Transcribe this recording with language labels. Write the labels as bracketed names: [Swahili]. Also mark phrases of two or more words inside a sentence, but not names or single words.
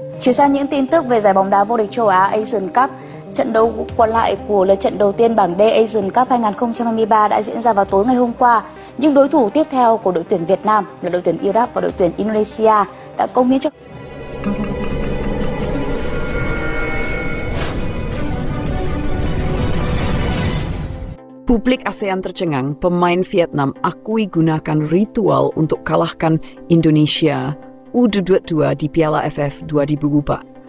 [Vietnamese] Chuyển sang những tin tức về giải bóng đá vô địch châu Á Asian Cup, trận đấu còn lại của lượt trận đầu tiên bảng D Asian Cup 2023 đã diễn ra vào tối ngày hôm qua. Những đối thủ tiếp theo của đội tuyển Việt Nam là đội tuyển Iraq và đội tuyển Indonesia đã cống hiến cho [Indonesian] Publik ASEAN tercengang, pemain Vietnam akui gunakan ritual untuk kalahkan Indonesia U22 di Piala AFF 2024.